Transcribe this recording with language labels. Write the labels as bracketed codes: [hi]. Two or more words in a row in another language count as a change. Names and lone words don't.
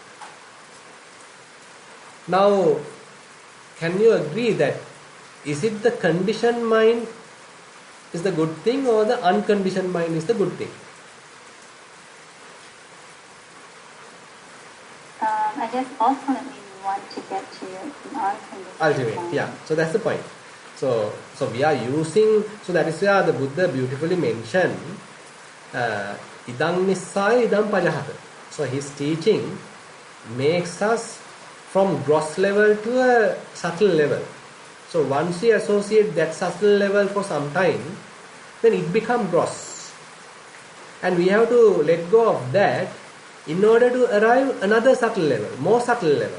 [en] Now, can you agree that is it the conditioned mind is the good thing or the unconditioned mind is the good thing? I guess ultimately we want to get to an unconditioned Ultimate, mind. yeah. So that's the point. So we are using, so that is where the Buddha beautifully mentioned [pi] idam nissaya idam pajahata. [en] So his teaching makes us from gross level to a subtle level. So once we associate that subtle level for some time, then it becomes gross. And we have to let go of that in order to arrive another subtle level, more subtle level.